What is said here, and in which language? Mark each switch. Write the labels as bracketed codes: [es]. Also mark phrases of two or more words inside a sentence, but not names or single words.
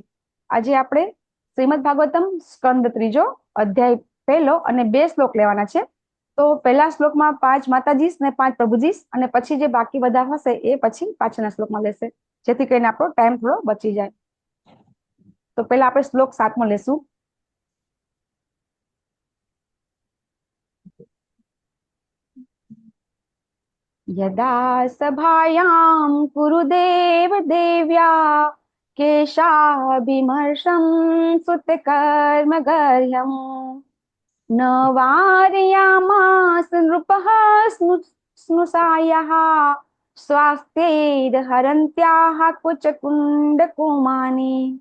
[gu] આજે આપણે શ્રીમદ ભાગવતમ સ્કંદ 3 અધ્યાય 1 અને 2 શ્લોક લેવાના છે. તો પહેલા શ્લોકમાં 5 માતાજી ને 5 પ્રભુજી, અને પછી જે બાકી બધા હશે એ પછી પાછળના શ્લોકમાં લેશે, જેથી કરીને આપણો ટાઈમ થોડો બચી જાય. તો પહેલા આપણે શ્લોક 7મો લેશું. [sa] यदा सभायां कुरुदेव देव्या केशाभिमर्शं सुतकर्मगर्ह्यं न वारयामास नृपः स्नुषायाः स्वास्थ्यैर्हरन्त्याः कुचकुण्डकुमानि.